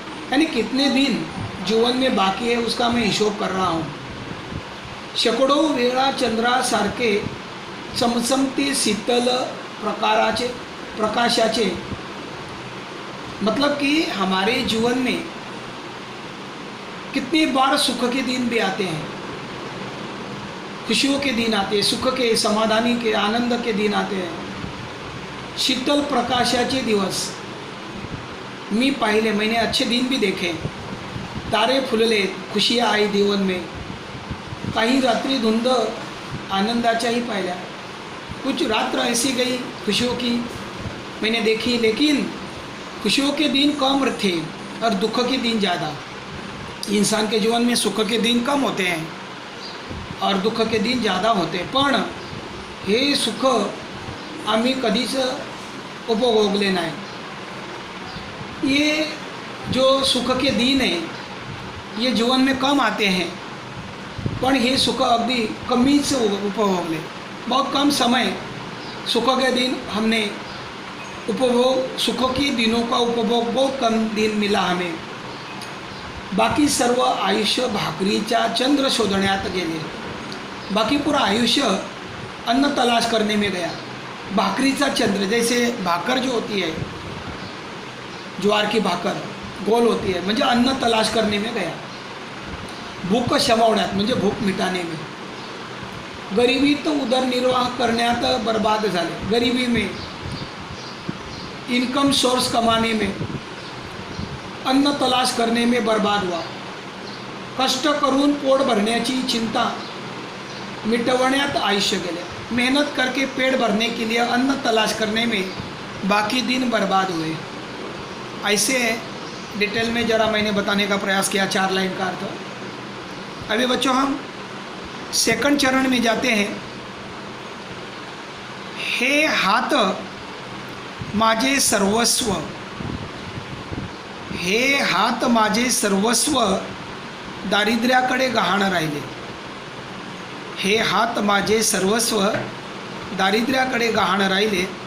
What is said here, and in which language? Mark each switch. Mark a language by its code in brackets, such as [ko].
[hi] यानी कितने दिन जीवन में बाकी है उसका मैं हिशोब कर रहा हूँ। [mr] शेकडो वेळा चंद्रासारखे चमचमते शीतल प्रकाशाचे, [hi] मतलब कि हमारे जीवन में कितनी बार सुख के दिन भी आते हैं, खुशियों के दिन आते हैं, सुख के, समाधानी के, आनंद के दिन आते हैं। [mr] शीतल प्रकाशाचे दिवस मी पाहिले, [hi] मैंने अच्छे दिन भी देखे। [mr] तारे फुलले, [hi] खुशियाँ आई जीवन में। [mr] काही रात्रि धुंद आनंदाच्याही पाहिल्या। [hi] कुछ रात्र ऐसी गई खुशियों की मैंने देखी, लेकिन खुशियों के दिन कम थे और दुख के दिन ज़्यादा। इंसान के जीवन में सुख के दिन कम होते हैं और दुख के दिन ज़्यादा होते हैं। [mr] पण हे सुख आम्ही कधीच उपभोगले नाही। [hi] ये जो सुख के दिन है ये जीवन में कम आते हैं, [mr] पण हे सुख अगदी कमीच उपभोगले। [hi] बहुत कम समय सुख के दिन हमने उपभोग, सुख के दिनों का उपभोग बहुत कम दिन मिला हमें। [mr] बाकी सर्व आयुष्य भाकरीचा चंद्र शोधण्यात गेले। [hi] बाकी पूरा आयुष्य अन्न तलाश करने में गया। भाकरीचा चंद्र, जैसे भाकर जो होती है, ज्वार की भाकर गोल होती है, म्हणजे अन्न तलाश करने में गया। [mr] भूक शमवण्यात म्हणजे [hi] भूक मिटाने में। [mr] गरिबीत उदरनिर्वाह करण्यात बर्बाद झाले। [hi] गरिबी में, इनकम सोर्स कमाने में, अन्न तलाश करने में बर्बाद हुआ। [mr] कष्ट करून पोट भरण्याची चिंता मिटवण्यात आयुष्य गेले। [hi] मेहनत करके पेट भरने के लिए अन्न तलाश करने में बाकी दिन बर्बाद हुए। ऐसे डिटेल में ज़रा मैंने बताने का प्रयास किया 4 लाइन का अर्थ। अभी बच्चों हम सेकंड चरण में जाते हैं। [mr] हे हात माझे सर्वस्व, हे हात माझे सर्वस्व दारिद्र्याकडे गहाण राहिले। हे हात माझे सर्वस्व दारिद्र्याकडे गहाण राहिले।